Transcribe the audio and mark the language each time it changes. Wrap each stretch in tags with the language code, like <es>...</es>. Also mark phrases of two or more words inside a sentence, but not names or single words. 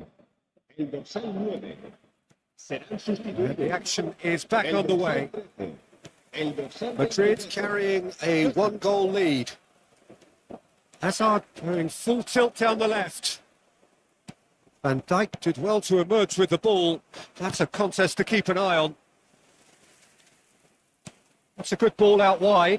<es>El dorsal 9 serán sustituidos.</es> <en>The action is back on the way.</en> <es>El dorsal</es> <en>Madrid carrying a one-goal lead. Hazard going full tilt down the left. Van Dijk did well to emerge with the ball. That's a contest to keep an eye on. That's a good ball out wide.</en>